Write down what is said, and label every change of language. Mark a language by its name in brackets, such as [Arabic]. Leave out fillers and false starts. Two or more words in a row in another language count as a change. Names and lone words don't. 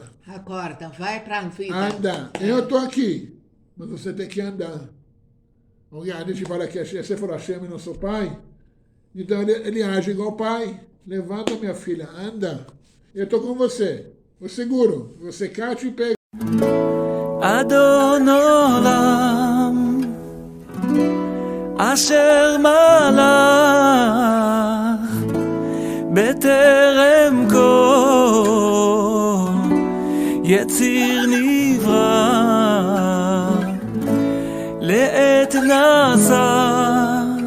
[Portuguese] Acorda, vai pra vida. Anda. Eu estou aqui, mas você tem que andar. A gente fala que você falou Hashem é nosso pai, então ele age igual pai. Levanta, minha filha, anda. Eu estou com você. Eu seguro. Você cate e pega. [Hebrew] אדון עולם אשר מלך בטרם כל יציר נברא לעת נעשה